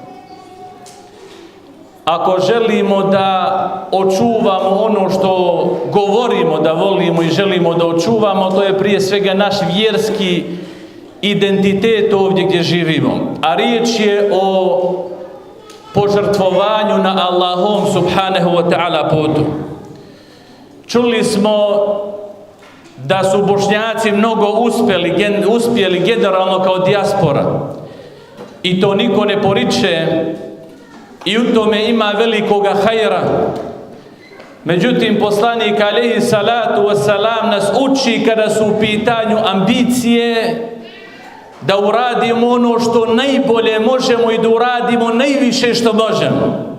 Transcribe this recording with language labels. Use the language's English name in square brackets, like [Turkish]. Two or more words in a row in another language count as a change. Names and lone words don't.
[Bosnian] Ako želimo da očuvamo ono što govorimo da volimo i želimo da očuvamo, to je prije svega naš vjerski identitet ovdje gdje živimo. A riječ je o požrtvovanju na Allahom [Arabic] سبحانه وتعالى [Bosnian] putu. Čuli smo da su Bošnjaci mnogo uspjeli generalno kao dijaspora. I to niko ne poriče i u tome ima velikoga hajra. Međutim, poslanik [Arabic] عليه الصلاة والسلام [Bosnian] nas uči kada su u pitanju ambicije da uradimo ono što najbolje možemo i da uradimo najviše što možemo.